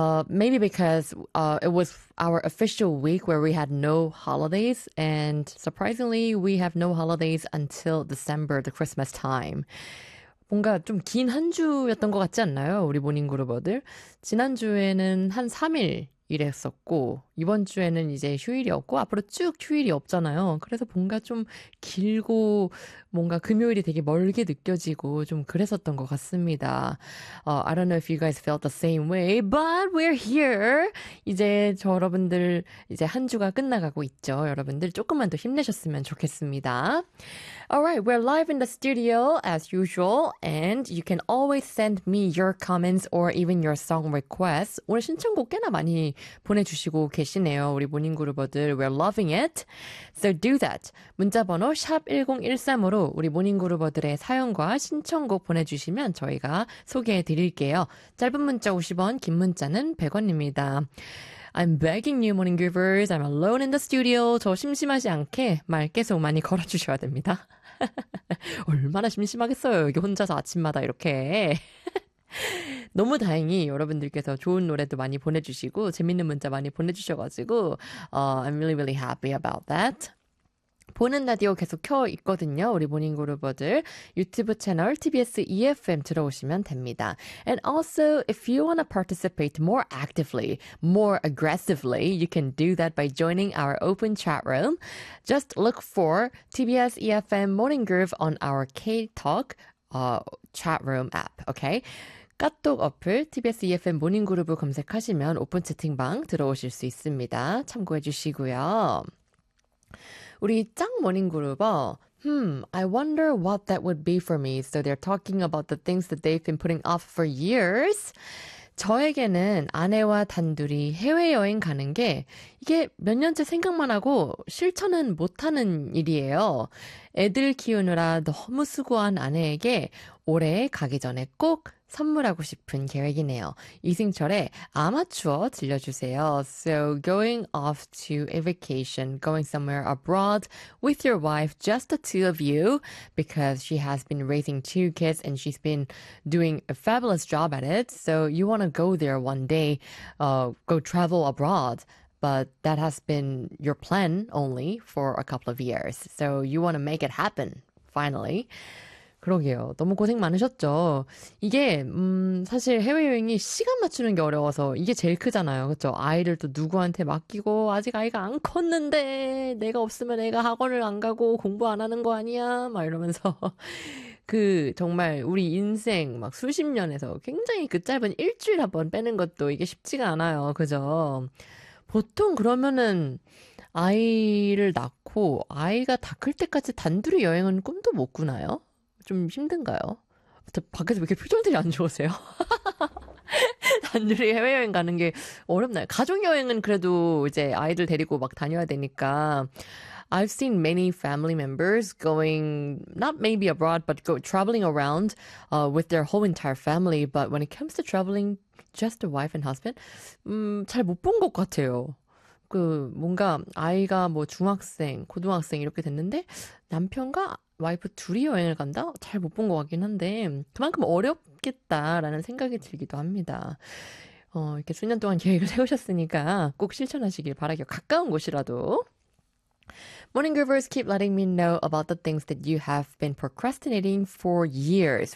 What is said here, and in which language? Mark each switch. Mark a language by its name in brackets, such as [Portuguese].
[English] Maybe because it was our official week where we had no holidays, and surprisingly, we have no holidays until December, the Christmas time. [Korean] 뭔가 좀긴한 주였던 것 같지 않나요? 우리 모닝 그룹어들. 지난주에는 한 3일 일했었고, 이번 주에는 이제 휴일이 없고, 앞으로 쭉 휴일이 없잖아요. 그래서 뭔가 좀 길고, 뭔가 금요일이 되게 멀게 느껴지고, 좀 그랬었던 것 같습니다. [English] I don't know if you guys felt the same way, but we're here! [Korean] 이제 저 여러분들, 이제 한 주가 끝나가고 있죠. 여러분들 조금만 더 힘내셨으면 좋겠습니다. [English] Alright, we're live in the studio as usual, and you can always send me your comments or even your song requests. [Korean] 오늘 신청곡 꽤나 많이 보내주시고 계시네요. 우리 모닝그룹어들, [English] we're loving it. So do that. [Korean] 문자번호 샵1013으로 우리 모닝그룹어들의 사연과 신청곡 보내주시면 저희가 소개해 드릴게요. 짧은 문자 50원, 긴 문자는 100원입니다. [English] I'm begging you, morning groupers. I'm alone in the studio. [Korean] 저 심심하지 않게 말 계속 많이 걸어주셔야 됩니다. 얼마나 심심하겠어요. 여기 혼자서 아침마다 이렇게. 너무 다행히 여러분들께서 좋은 노래도 많이 보내주시고, 재밌는 문자 많이 보내주셔가지고, [English] I'm really, really happy about that. [Korean] 보는 라디오 계속 켜 있거든요. 우리 모닝 그루버들 유튜브 채널 TBS EFM 들어오시면 됩니다. [English] And also, if you want to participate more actively, more aggressively, you can do that by joining our open chat room. Just look for TBS EFM Morning Groove on our KTalk chat room app, okay? [Korean] 카톡 어플 TBS EFM 모닝 그루브 검색하시면 오픈 채팅방 들어오실 수 있습니다. 참고해 주시고요. 우리 짱 모닝 그룹어, [English] I wonder what that would be for me. So they're talking about the things that they've been putting off for years. [Korean] 저에게는 아내와 단둘이 해외여행 가는 게 이게 몇 년째 생각만 하고 실천은 못하는 일이에요. 애들 키우느라 너무 수고한 아내에게 올해 가기 전에 꼭 선물하고 싶은 계획이네요. 이승철의 아마추어 들려주세요. [English] So going off to a vacation, going somewhere abroad with your wife, just the two of you, because she has been raising two kids and she's been doing a fabulous job at it. So you want to go there one day, go travel abroad, but that has been your plan only for a couple of years. So you want to make it happen, finally. [Korean] 그러게요. 너무 고생 많으셨죠? 이게, 사실 해외여행이 시간 맞추는 게 어려워서 이게 제일 크잖아요. 그쵸? 아이를 또 누구한테 맡기고, 아직 아이가 안 컸는데, 내가 없으면 애가 학원을 안 가고 공부 안 하는 거 아니야? 막 이러면서. 그, 정말, 우리 인생 막 수십 년에서 굉장히 그 짧은 일주일 한번 빼는 것도 이게 쉽지가 않아요. 그죠? 보통 그러면은, 아이를 낳고, 아이가 다클 때까지 단둘이 여행은 꿈도 못 꾸나요? 좀 힘든가요? 밖에서 왜 이렇게 표정들이 안 좋으세요? 단둘이 해외여행 가는 게 어렵나요? 가족여행은 그래도 이제 아이들 데리고 막 다녀야 되니까. [English] I've seen many family members going, not maybe abroad, but go traveling around with their whole entire family. But when it comes to traveling, just the wife and husband, [Korean] 잘못본것 같아요. 그 뭔가 아이가 뭐 중학생, 고등학생 이렇게 됐는데 남편과 와이프 둘이 여행을 간다? 잘못본것 같긴 한데 그만큼 어렵겠다라는 생각이 들기도 합니다. 이렇게 수년 동안 계획을 세우셨으니까 꼭 실천하시길 바라게요. 가까운 곳이라도. [English] Morning groovers, keep letting me know about the things that you have been procrastinating for years.